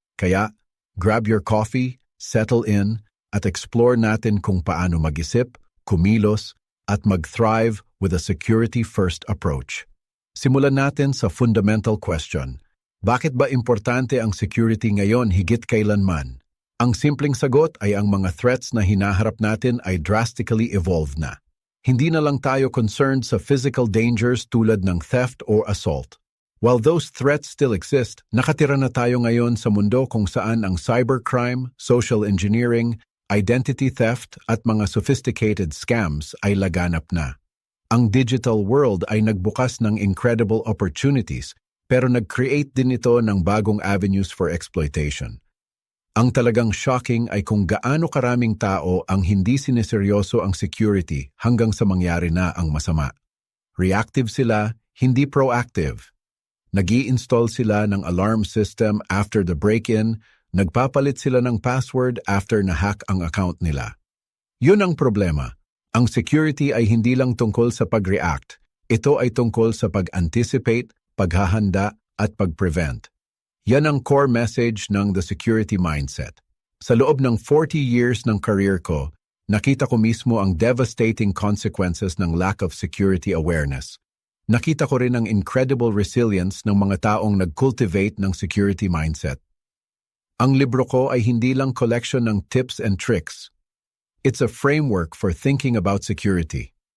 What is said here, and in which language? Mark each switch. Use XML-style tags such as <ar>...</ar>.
<tl>Kaya,</tl> <en>grab your coffee, settle in, at explore</en> <tl>natin kung paano mag-isip, kumilos, at mag-thrive</tl> <en>with a security-first approach.</en> <tl>Simulan natin sa</tl> <en>fundamental question.</en> <tl>Bakit ba importante ang security ngayon higit kailanman? Ang simpleng sagot ay ang mga threats na hinaharap natin ay</tl> <en>drastically evolved</en> <tl>na. Hindi na lang tayo concerned sa</tl> <en>physical dangers</en> <tl>tulad ng</tl> <en>theft or assault. While those threats still exist,</en> <tl>nakatira na tayo ngayon sa mundo kung saan ang cybercrime, social engineering, identity theft at mga sophisticated scams ay laganap na. Ang digital world ay nagbukas ng</tl> <en>incredible opportunities,</en> <tl>pero nag-create din ito ng bagong</tl> <en>avenues for exploitation.</en> <tl>Ang talagang shocking ay kung gaano karaming tao ang hindi sineseryoso ang security hanggang sa mangyari na ang masama. Reactive sila, hindi proactive. Nag-i-install sila ng alarm system</tl> <en>after the break-in,</en> <tl>nagpapalit sila ng password after na-hack ang account nila. Yun ang problema. Ang security ay hindi lang tungkol sa pag-react. Ito ay tungkol sa pag-anticipate, paghahanda, at pag-prevent. Yan ang</tl> <en>core message</en> <tl>ng The Security Mindset. Sa loob ng 40 years ng career ko, nakita ko mismo ang</tl> <en>devastating consequences</en> <tl>ng</tl> <en>lack of security awareness.</en> <tl>Nakita ko rin ang</tl> <en>incredible resilience</en> <tl>ng mga taong nag-cultivate ng</tl> <en>security mindset.</en> <tl>Ang libro ko ay hindi lang collection ng</tl> <en>tips and tricks. It's a framework for thinking about security.</en>